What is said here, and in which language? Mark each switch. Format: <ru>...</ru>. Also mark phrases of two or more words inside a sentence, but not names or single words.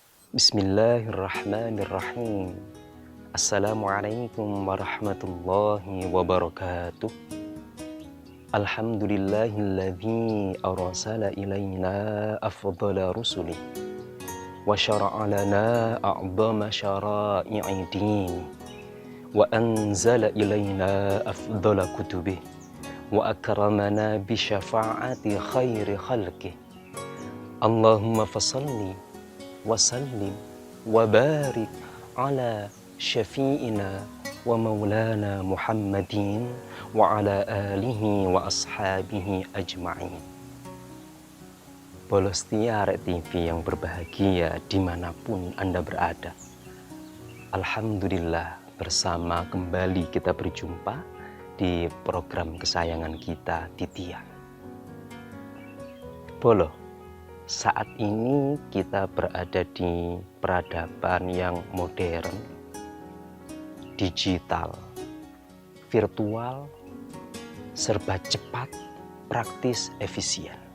<ar>بسم الله الرحمن الرحيم. السلام عليكم ورحمة الله وبركاته. الحمد لله الذي أرسل إلينا أفضل رسله وشرع لنا أعظم شرائع الدين وأنزل إلينا أفضل كتبه وأكرمنا بشفاعة خير خلقه. اللهم فصل وسلم وبارك على شفيعنا ومولانا محمد وعلى آله وأصحابه أجمعين.</ar> <id>Bolostia TV yang berbahagia dimanapun Anda berada. Alhamdulillah, bersama kembali kita berjumpa di program kesayangan kita, Titian. Bolo, saat ini kita berada di peradaban yang modern, digital, virtual, serba cepat, praktis, efisien.</id>